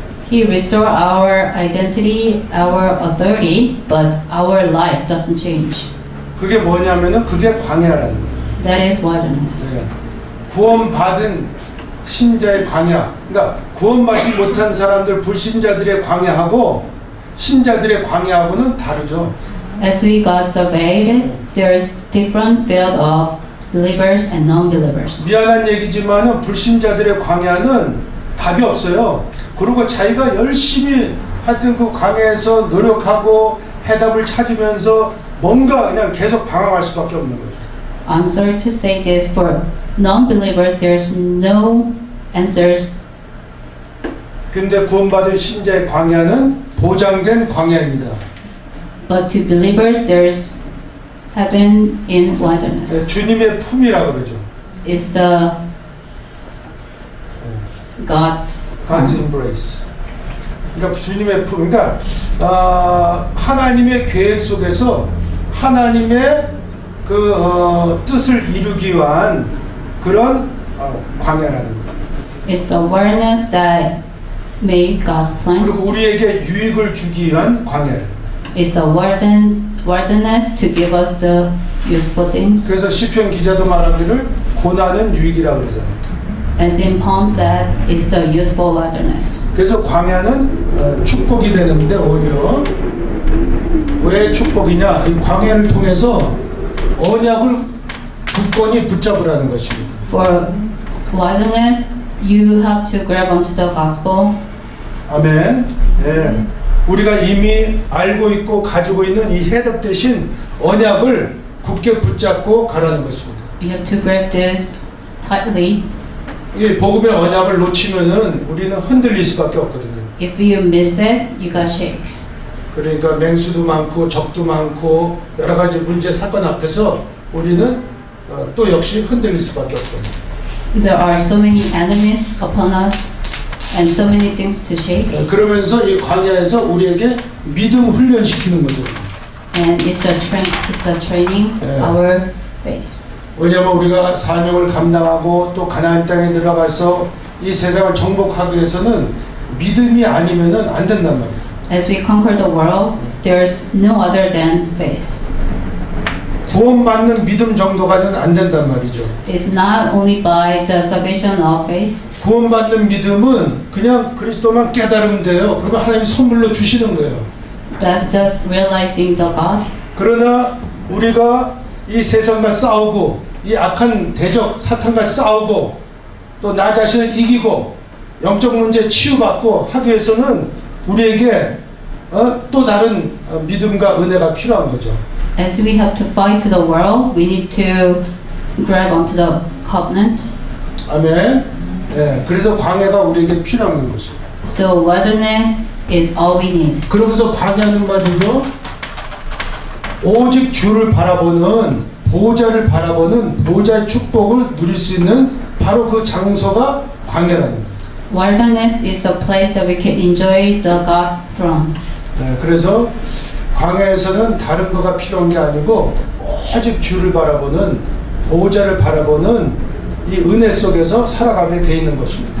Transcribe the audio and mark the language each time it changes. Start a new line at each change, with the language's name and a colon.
English: He restored our identity, our authority, but our life doesn't change.
Korean: 그게 뭐냐면은 그게 광야라는 거예요.
English: That is wilderness.
Korean: 네. 구원받은 신자의 광야, 그러니까 구원받지 못한 사람들 불신자들의 광야하고 신자들의 광야하고는 다르죠.
English: As we got surveyed, there's different field of believers and non-believers.
Korean: 미안한 얘기지만은 불신자들의 광야는 답이 없어요. 그리고 자기가 열심히 하여튼 그 광야에서 노력하고 해답을 찾으면서 뭔가 그냥 계속 방황할 수밖에 없는 거죠.
English: I'm sorry to say this, for non-believers, there's no answers.
Korean: 근데 구원받은 신자의 광야는 보장된 광야입니다.
English: But to believers, there's heaven in wilderness.
Korean: 주님의 품이라고 그러죠.
English: It's the God's embrace.
Korean: 그러니까 주님의 품, 그러니까 하나님의 계획 속에서 하나님의 그 뜻을 이루기 위한 그런 광야라는 거예요.
English: It's the wilderness that made God's plan.
Korean: 그리고 우리에게 유익을 주기 위한 광야예요.
English: It's the wilderness to give us the useful things.
Korean: 그래서 시편 기자도 말하기를 고난은 유익이라고 그러잖아요.
English: As in Psalm said, it's the useful wilderness.
Korean: 그래서 광야는 축복이 되는데 오히려 왜 축복이냐? 이 광야를 통해서 언약을 굳건히 붙잡으라는 것입니다.
English: For wilderness, you have to grab onto the gospel.
Korean: 아멘. 예. 우리가 이미 알고 있고 가지고 있는 이 해답 대신 언약을 굳게 붙잡고 가라는 것입니다.
English: You have to grab this tightly.
Korean: 이 복음의 언약을 놓치면은 우리는 흔들릴 수밖에 없거든요.
English: If you miss it, you got shake.
Korean: 그러니까 맹수도 많고 적도 많고 여러 가지 문제 사건 앞에서 우리는 또 역시 흔들릴 수밖에 없거든요.
English: There are so many enemies upon us and so many things to shake.
Korean: 그러면서 이 광야에서 우리에게 믿음 훈련시키는 거죠.
English: And it's the training our faith.
Korean: 왜냐하면 우리가 사명을 감당하고 또 가나안 땅에 들어가서 이 세상을 정복하기 위해서는 믿음이 아니면은 안 된단 말이에요.
English: As we conquer the world, there's no other than faith.
Korean: 구원받는 믿음 정도가는 안 된단 말이죠.
English: It's not only by the salvation of faith.
Korean: 구원받는 믿음은 그냥 그리스도만 깨달으면 돼요. 그러면 하나님이 선물로 주시는 거예요.
English: That's just realizing the God.
Korean: 그러나 우리가 이 세상과 싸우고 이 악한 대적 사탄과 싸우고 또 나 자신을 이기고 영적 문제 치유받고 하기 위해서는 우리에게 또 다른 믿음과 은혜가 필요한 거죠.
English: As we have to fight the world, we need to grab onto the covenant.
Korean: 아멘. 예, 그래서 광야가 우리에게 필요한 것이죠.
English: So wilderness is all we need.
Korean: 그러면서 광야는 말이죠. 오직 주를 바라보는 보좌를 바라보는 보좌의 축복을 누릴 수 있는 바로 그 장소가 광야라는 거예요.
English: Wilderness is the place that we can enjoy the God's throne.
Korean: 네, 그래서 광야에서는 다른 거가 필요한 게 아니고 오직 주를 바라보는 보호자를 바라보는 이 은혜 속에서 살아가게 돼 있는 것입니다.